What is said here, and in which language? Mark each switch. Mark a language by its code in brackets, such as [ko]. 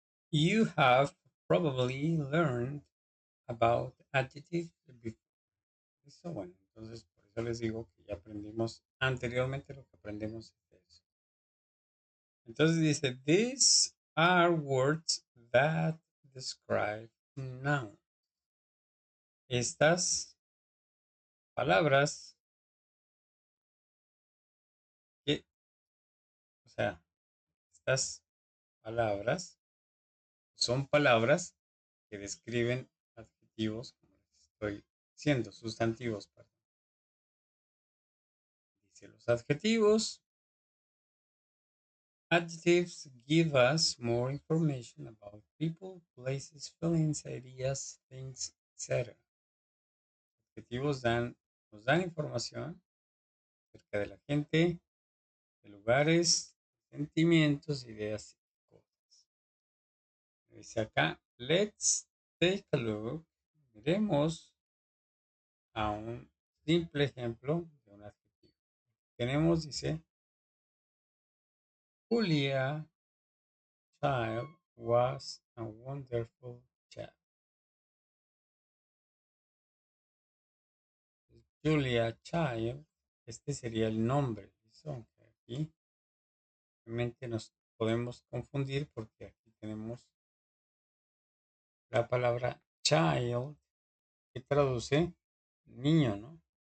[en] You have probably learned about adjectives before. [es] Eso, bueno, entonces por eso les digo que ya aprendimos anteriormente lo que aprendemos de eso. Entonces dice, [en] these are words that describe noun. [es] Estas palabras que, o sea, estas palabras son palabras que describen adjetivos, como les estoy diciendo, sustantivos, perdón. Dice los adjetivos. [en] Adjectives give us more information about people, places, feelings, ideas, things, etc. [es] Adjetivos nos dan información acerca de la gente, de lugares, sentimientos, ideas y cosas. Dice acá, [en] let's take a look. [es] Miremos a un simple ejemplo de un adjetivo. Tenemos, dice, [en] Julia Child was a wonderful child. [es] Julia Child, este sería el nombre. ¿Listo? Aunque aquí realmente nos podemos confundir porque aquí tenemos la palabra child que traduce niño, ¿no?